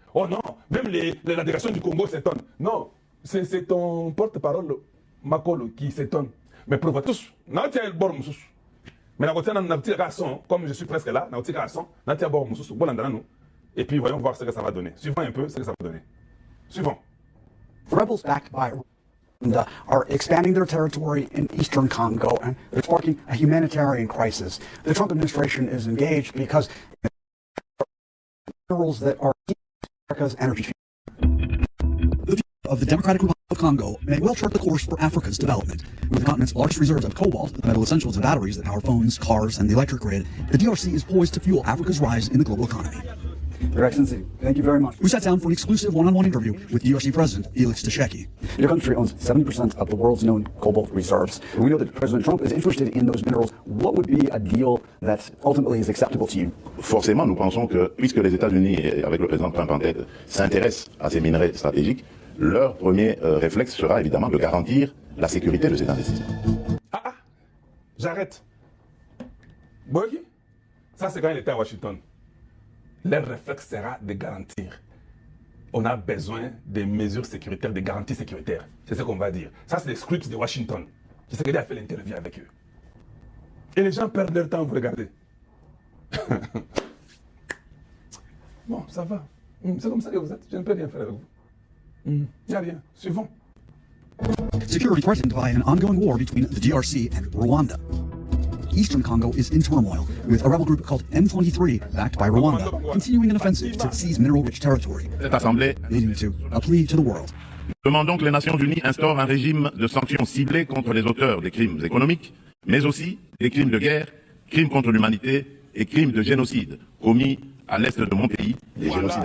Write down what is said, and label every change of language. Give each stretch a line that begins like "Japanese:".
French: Oh non, même la délégation du Congo s'étonne. Non, c'est ton porte-parole, Makolo, qui s'étonne. Mais pour vous tous, non, tiens le bord moussous. Mais la côté, comme je suis presque là, on a un bord moussous, et puis voyons voir ce que ça va donner. Suivons un peu ce que ça va donner. Suivons.
English: Rebels backed by Rwanda are expanding their territory in eastern Congo, and they're sparking a humanitarian crisis. The Trump administration is engaged because minerals that are America's energy future. The future of the Democratic Republic of Congo may well chart the course for Africa's development. With the continent's largest reserves of cobalt, the metal essential to batteries that power phones, cars, and the electric grid, the DRC is poised to fuel Africa's rise in the global economy. Your Excellency, thank you very much. We sat down for an exclusive one-on-one interview with DRC President Felix Tshisekedi. Your country owns 70% of the world's known cobalt reserves. We know that President Trump is interested in those minerals. What would be a deal that ultimately is acceptable to you?
French: Forcément, nous pensons que, puisque les États-Unis, avec le président Trump en tête, s'intéressent à ces minerais stratégiques, leur premier réflexe sera évidemment de garantir la sécurité de ces investissements. J'arrête. Bogi, ça c'est quand il était à Washington. Leur réflexe sera de garantir. On a besoin des mesures sécuritaires, des garanties sécuritaires. C'est ce qu'on va dire. Ça, c'est les scripts de Washington. Je sais qu'il a fait l'interview avec eux. Et les gens perdent leur temps, vous regardez. Bon, ça va. C'est comme ça que vous êtes. Je ne peux rien faire avec vous. Il n'y a rien. Suivons.
English: Security threatened by an ongoing war between the DRC and Rwanda. Eastern Congo is in turmoil, with a rebel group called M23, backed by Rwanda, continuing an offensive to seize mineral-rich territory,
French: Cette Assemblée
English: leading to a plea to the world.
French: demande que les Nations Unies instaurent un régime de sanctions ciblées contre les auteurs des crimes économiques, mais aussi des crimes de guerre, crimes contre l'humanité et crimes de génocide commis à l'est de mon pays, des génocidaires.